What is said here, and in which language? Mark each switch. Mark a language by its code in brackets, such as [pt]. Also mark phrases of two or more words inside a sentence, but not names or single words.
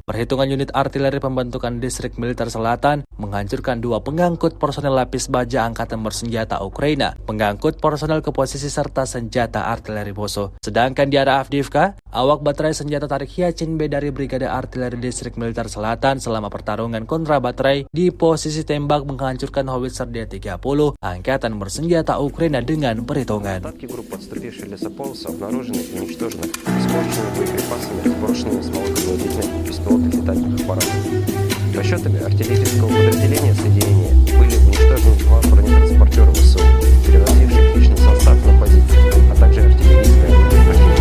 [id] Perhitungan unit artileri pembentukan distrik militer selatan menghancurkan 2 pengangkut personel lapis baja angkatan bersenjata Ukraina, pengangkut personel ke posisi serta senjata artileri musuh. Sedangkan di arah Avdiivka, awak baterai senjata tarik Hyacin B dari Brigade Artileri Distrik Militer Selatan selama pertarungan kontra baterai di posisi tembak menghancurkan howitzer D-30 angkatan bersenjata Ukraina dengan perhitungan. [ru] Остатки групп, отступившей лесополоса, обнаружены и уничтожены испорченными боеприпасами, сброшенными с малоказводительных беспилотных летательных аппаратов. Расчетами артиллерийского подразделения соединения были уничтожены 2 бронетранспортера ВСУ, перевозивших личный состав на позиции, а также артиллерийское орудие противника.